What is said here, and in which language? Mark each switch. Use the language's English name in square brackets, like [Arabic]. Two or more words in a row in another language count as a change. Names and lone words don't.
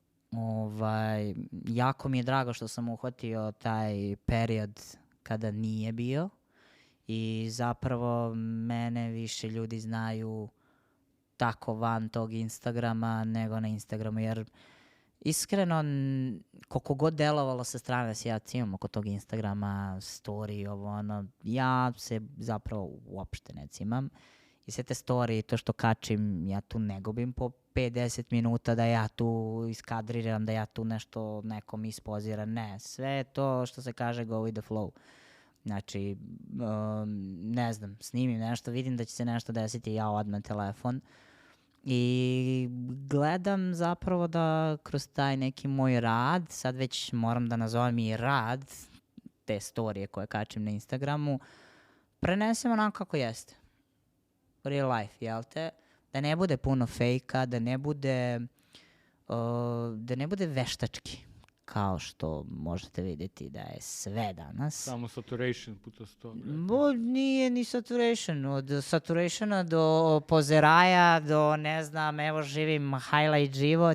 [Serbian] Jako mi je drago što sam uhvatio taj period kada nije bio i zapravo mene više ljudi znaju tako van tog Instagrama nego na Instagramu, jer iskreno, koliko god delovalo sa strane da se ja cimam oko tog Instagrama, story, ja se zapravo uopšte ne cimam. I sve te story, to što kačim, ja tu ne gubim po 5-10 minuta da ja tu iskadriram, da ja tu nešto nekom ispoziram. Ne, sve to što se kaže [English] go with the flow. [Serbian] Znači, ne znam, snimim nešto, vidim da će se nešto desiti, ja odmah telefon. I gledam zapravo da kroz taj neki moj rad, sad već moram da nazovem i rad, te storije koje kačem na Instagramu, prenesem onako kako jeste. [English] Real life, [Serbian] jel te? Da ne bude puno fejka, da ne bude veštački, kao što možete vidjeti da je sve danas. Samo saturation puta 100. Nije ni saturation. Od saturationa do pozeraja, do ne znam, evo živim highlight život.